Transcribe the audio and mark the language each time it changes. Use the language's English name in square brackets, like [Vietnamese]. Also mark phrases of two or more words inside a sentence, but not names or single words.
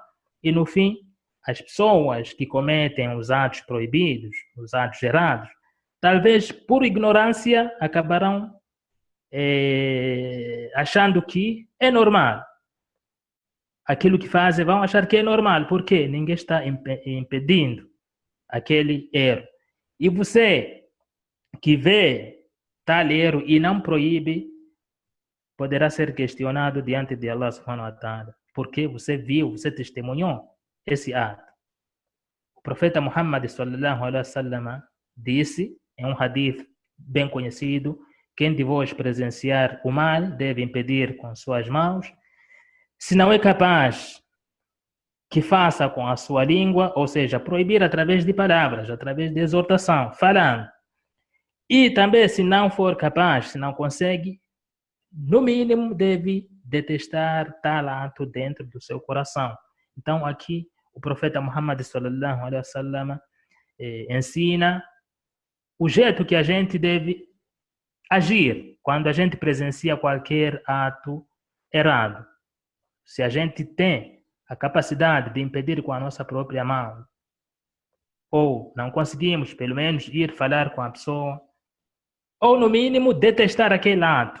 [Portuguese] E no fim, as pessoas que cometem os atos proibidos, os atos errados, talvez por ignorância acabarão achando que é normal. Aquilo que fazem vão achar que é normal. Por quê? Ninguém está impedindo aquele erro. E você que vê tal erro e não proíbe, poderá ser questionado diante de [Arabic] Allah subhanahu wa ta'ala. [Portuguese] Porque você viu, você testemunhou esse ato. O profeta Muhammad [Arabic] sallallahu alaihi wasallam [Portuguese] disse, em um hadith bem conhecido, quem de vós presenciar o mal deve impedir com suas mãos. Se não é capaz, que faça com a sua língua, ou seja, proibir através de palavras, através de exortação, falando. E também, se não for capaz, se não consegue, no mínimo deve detestar tal ato dentro do seu coração. Então, aqui, o profeta Muhammad [Arabic] sallallahu alaihi wasallam [Portuguese] ensina o jeito que a gente deve agir quando a gente presencia qualquer ato errado. Se a gente tem a capacidade de impedir com a nossa própria mão, ou não conseguimos, pelo menos, ir falar com a pessoa, ou no mínimo, detestar aquele ato.